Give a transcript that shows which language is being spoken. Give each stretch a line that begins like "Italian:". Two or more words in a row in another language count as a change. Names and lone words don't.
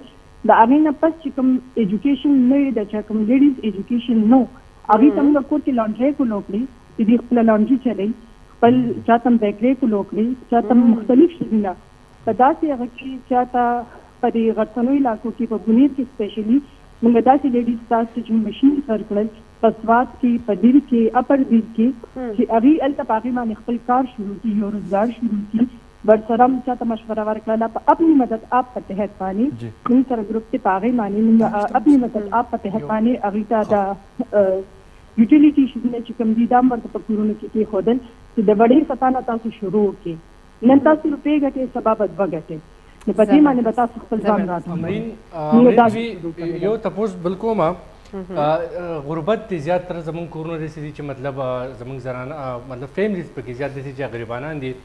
Pashto: د هغې نه پس چې کوم ایجوکیشن نه وي د چا کوم
English: ladies education
Pashto: نو هغوی ته موږ کور کې لانډرۍ کولو کړي چې دوی خپله لانډري چلوي، خپل چا ته بیکرۍ کولو کړي، چا ته مختلف شیزونه په داسې هغه کې چا ته په دې غرڅنیو علاقو کې په بنیر کې سپیشلي موږ داسې لیډیز ته چې مشینز ورکړل په سوات کې، په دیر کې، اپر دیر کې چې هغوی هلته په هغې باندې خپل کار شروع کړي، یو روزګار شروع کړي. ورسره هم چا ته مشوره ورکړله په اپنی مدد آپ په تحت باندې موږ سره ګروپ کې په هغې باندې موږ اپنی مدد آپ په تحت باندې هغوی ته د یوټیلیټي شیزونه چې کوم دي دا هم ورته په کورونو کې کېښودل چې د وړې سطح نه تاسو شروع وکړئ. نن تاسو روپۍ ګټئ سبا به دوه ګټئ نو په دې باندې به تاسو خپل ځان یو تپوس بل کوم غربت دی زیاتره زمونږ کورونه داسې دي چې مطلب زمونږ زنانه مطلب فیملیز پکې زیات داسې چې غریبانان دي.